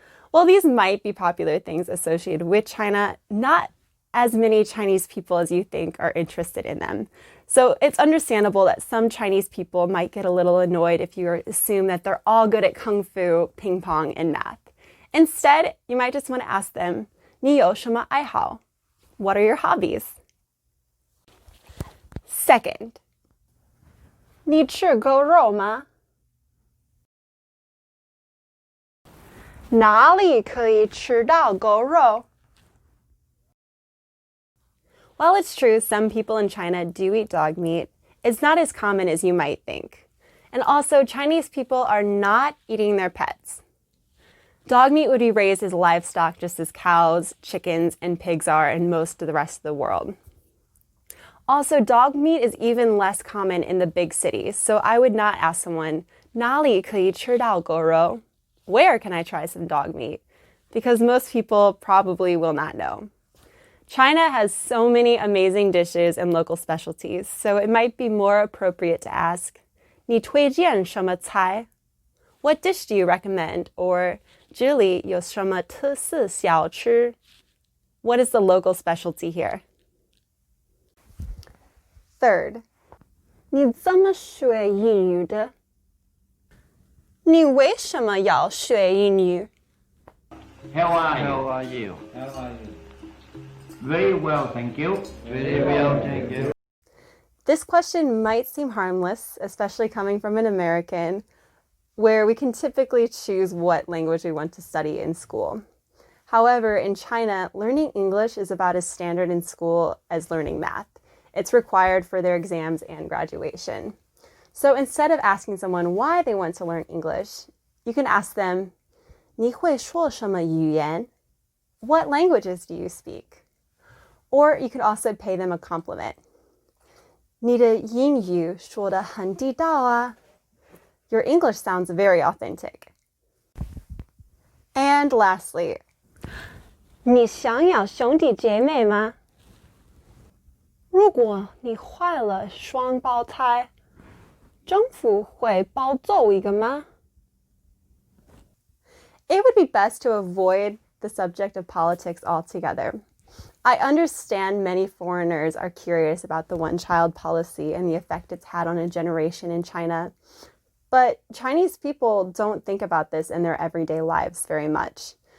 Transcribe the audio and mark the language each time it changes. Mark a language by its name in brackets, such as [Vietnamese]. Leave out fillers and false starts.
[English] While these might be popular things associated with China, not as many Chinese people as you think are interested in them. So it's understandable that some Chinese people might get a little annoyed if you assume that they're all good at kung fu, ping pong, and math. Instead, you might just want to ask them, [Chinese] 你有什么爱好? [English] What are your hobbies? Second, [Chinese] 你吃狗肉吗? 哪里可以吃到狗肉? [English] While it's true some people in China do eat dog meat, it's not as common as you might think. And also, Chinese people are not eating their pets. Dog meat would be raised as livestock just as cows, chickens, and pigs are in most of the rest of the world. Also, dog meat is even less common in the big cities, so I would not ask someone, [Chinese] 哪里可以吃到狗肉? [English] Where can I try some dog meat? Because most people probably will not know. China has so many amazing dishes and local specialties, so it might be more appropriate to ask, [Chinese] 你推荐什么菜? [English] What dish do you recommend? Or [Chinese] 这里有什么特色小吃? [English] What is the local specialty here? Third, [Chinese] 你怎么学英语的? 你为什么要学英语? [English] How are you? How are you? How are you? Very well, thank you. Very well, thank you. This question might seem harmless, especially coming from an American, where we can typically choose what language we want to study in school. However, in China, learning English is about as standard in school as learning math. It's required for their exams and graduation. So instead of asking someone why they want to learn English, you can ask them, [Chinese] 你会说什么语言? [English] What languages do you speak? Or you could also pay them a compliment. [Chinese] 你的英语说得很地道啊. [English] Your English sounds very authentic. And lastly, [Chinese] 你想要兄弟姐妹吗? 如果你怀了双胞胎，政府会保走一个吗? [English] It would be best to avoid the subject of politics altogether. I understand many foreigners are curious about the one-child policy and the effect it's had on a generation in China. But Chinese people don't think about this in their everyday lives very much.